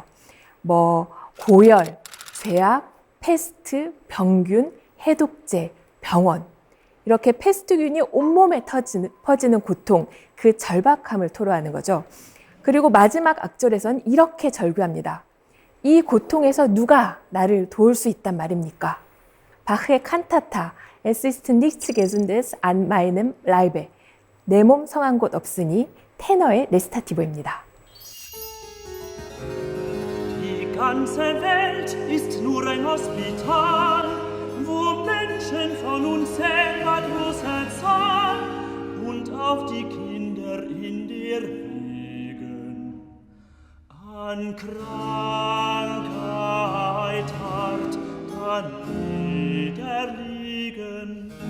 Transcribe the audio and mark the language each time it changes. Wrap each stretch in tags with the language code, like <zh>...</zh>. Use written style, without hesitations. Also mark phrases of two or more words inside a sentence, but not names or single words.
<ko>고열, 죄악, 패스트, 병균, 해독제, 병원. 이렇게 패스트균이 온몸에 퍼지는 고통, 그 절박함을 토로하는 거죠. 그리고 마지막 악절에선 이렇게 절규합니다. 이 고통에서 누가 나를 도울 수 있단 말입니까? 바흐의 칸타타,</ko> <de>Es ist nichts Gesundes an meinem Leibe.</de> <ko>내 몸 성한 곳 없으니 테너의 레스타티보입니다.</ko> <de>Die ganze Welt ist nur ein Hospital, wo Menschen von unzählbarloser Zahl und auch die Kinder in der Wegen an Krankheit hart niederliegen.</de>